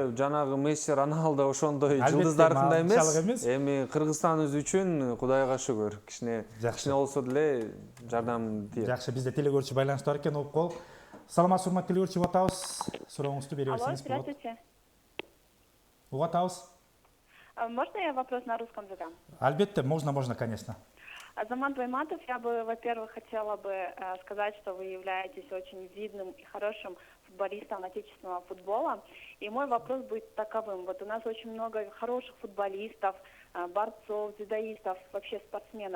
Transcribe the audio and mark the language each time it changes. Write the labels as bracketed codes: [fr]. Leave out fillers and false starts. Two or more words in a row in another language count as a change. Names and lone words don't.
[ky] Эми жанагы Месси, Роналдо ошондой жылдыздарындай эмес. Эми Кыргызстаныбыз үчүн Кудайга шүгүр, кичине болсо деле жардам тиет. Жакшы, бизде телекөрүүчү байланышта бар экен, угуп кол. Саламатсызбы, урматтуу телекөрүүчү, угуп атабыз. Сурооңузду бере берсеңиз болот. [ru] Алло, здравствуйте. [ky] Угуп атабыз. [ru] Можно я вопрос на русском задам? Албетте, можно, конечно. Азамат Байматов, я бы, во-первых, хотела бы сказать, что вы являетесь очень видным и хорошим футболистом отечественного футбола. И мой вопрос будет таковым. Вот у нас очень много хороших футболистов, борцов, дзюдоистов, вообще спортсменов.